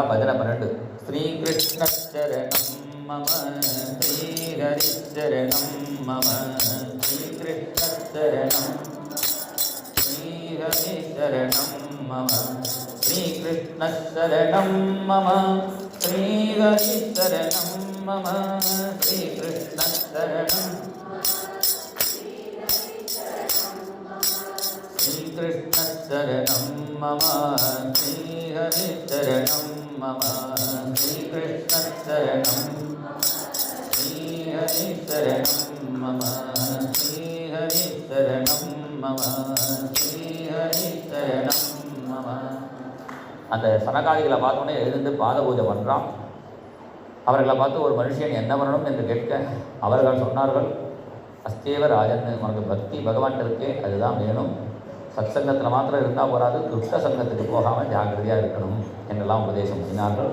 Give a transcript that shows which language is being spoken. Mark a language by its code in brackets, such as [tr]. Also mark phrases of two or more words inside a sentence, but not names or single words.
[sa] பஜனை 12. श्रीकृष्ण शरणं मम श्रीहरि शरणं मम श्रीकृष्ण शरणं श्रीहरि शरणं मम श्रीकृष्ण शरणं मम श्रीहरि शरणं मम श्रीकृष्ण शरणं श्रीकृष्ण शरणं मम श्रीहरि शरणं मम श्रीकृष्ण शरणं श्रीहरि शरणं मम श्रीहरि शरणं मम श्रीहरि शरणं मम. [ta] அந்த சனகாதிகளை பார்த்தோன்னே எழுந்து பாத பூஜை பண்ணுறான். அவர்களை பார்த்து ஒரு மனுஷன் என்ன பண்ணணும் என்று கேட்க அவர்கள் சொன்னார்கள், அஸ்தேவ ராஜன், உனக்கு பக்தி பகவான் இருக்கே அதுதான் வேணும். சத் சங்கத்தில் மாத்திரம் இருந்தால் போகாது, துஷ்ட சங்கத்துக்கு போகாமல் ஜாக்கிரதையாக இருக்கணும் என்றெல்லாம் உபதேசம் பண்ணினார்கள்.